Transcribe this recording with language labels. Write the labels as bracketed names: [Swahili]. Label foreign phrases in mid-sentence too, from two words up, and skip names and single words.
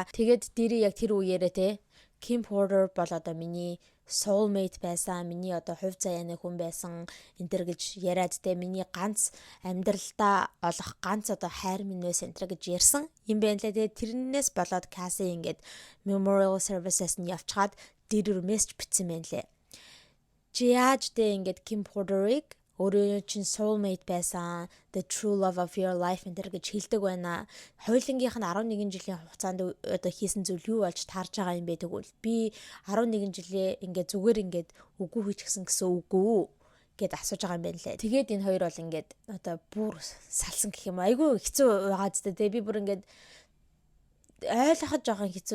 [Mongolian] Тэгээд дэрий яг тэр үеэрээ те Kim Porter бол одоо миний soulmate байсан, миний одоо хувь заяаны хүн байсан энэ төр гэж яриад те миний ганц амьдралдаа олох ганц одоо хайр минь байсан энэ төр гэж ярьсан юм байна лээ. Тэгээ тэрнээс болоод Cassie ингээд [English] memorial services [Mongolian] нь явчихад дэрэр мессеж бичсэн байна лээ. Чи яаж те ингээд Kim Porter-ыг өөрөө чинь soulmate байсан, [English] the true love of your life [Mongolian] энэ гэж хэлдэг байна. Хоёулынгийнх нь 11 жилийн хугацаанд одоо хийсэн зүйл юу болж таарж байгаа юм бэ тэгвэл би 11 жилээ ингээд зүгээр ингээд үгүй хийчихсэн гэсэн үгүй гэд асууж байгаа юм байна лээ. Тэгээд энэ хоёр бол ингээд одоо бүр салсан гэх юм. Айгүй хэцүү байгаа зү тэ би бүр ингээд ойлгоход жоохон хэцүү.